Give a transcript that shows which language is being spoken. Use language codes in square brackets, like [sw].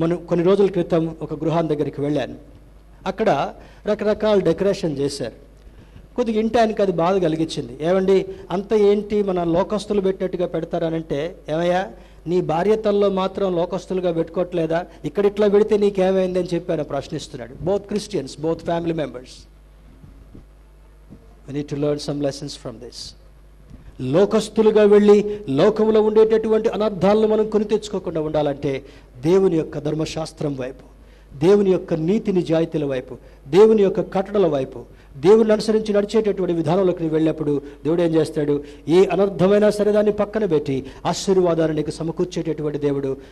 [te] కొన్ని రోజుల క్రితం ఒక గృహాన్ని దగ్గరికి వెళ్ళాను. అక్కడ రకరకాల డెకరేషన్ చేశారు. కొద్దిగా ఇంటానికి అది బాధ కలిగించింది. ఏమండి అంత ఏంటి మన లోకస్తులు పెట్టినట్టుగా పెడతారనంటే, ఏమయ్యా నీ భార్యతల్లో మాత్రం లోకస్తులుగా పెట్టుకోవట్లేదా, ఇక్కడ ఇట్లా పెడితే నీకేమైంది అని చెప్పి ఆయన ప్రశ్నిస్తున్నాడు. [en] Both Christians, both family members. We need to learn some lessons from this. [te] లోకస్తులుగా వెళ్ళి లోకంలో ఉండేటటువంటి అనర్థాలను మనం కొని తెచ్చుకోకుండా ఉండాలంటే దేవుని యొక్క ధర్మశాస్త్రం వైపు, దేవుని యొక్క నీతి నిజాయితీల వైపు, దేవుని యొక్క కట్టడల వైపు, దేవుని అనుసరించి నడిచేటటువంటి విధానంలోకి నీవు వెళ్ళినప్పుడు దేవుడు ఏం చేస్తాడు, ఏ అనర్థమైనా సరే దాన్ని పక్కన పెట్టి ఆశీర్వాదాన్ని నీకు సమకూర్చేటటువంటి దేవుడు.